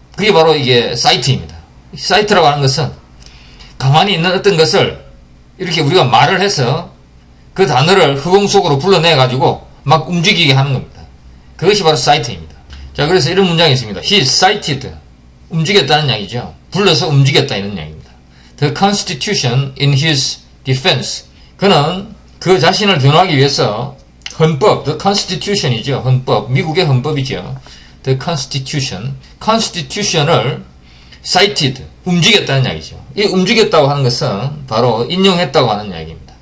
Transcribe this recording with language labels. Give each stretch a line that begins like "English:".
Korean: 그게 바로 이게 사이트입니다. 사이트라고 하는 것은 가만히 있는 어떤 것을 이렇게 우리가 말을 해서 그 단어를 허공 속으로 불러내가지고 막 움직이게 하는 겁니다. 그것이 바로 사이트입니다. 자, 그래서 이런 문장이 있습니다.
English: He cited.
Korean: 움직였다는 이야기죠. 불러서 움직였다, 이런 이야기입니다.
English: The Constitution in his defense.
Korean: 그는 그 자신을 변호하기 위해서 헌법, the Constitution이죠. 헌법, 미국의 헌법이죠. The Constitution. Constitution을 cited, 움직였다는 이야기죠. 이 움직였다고 하는 것은 바로 인용했다고 하는 이야기입니다.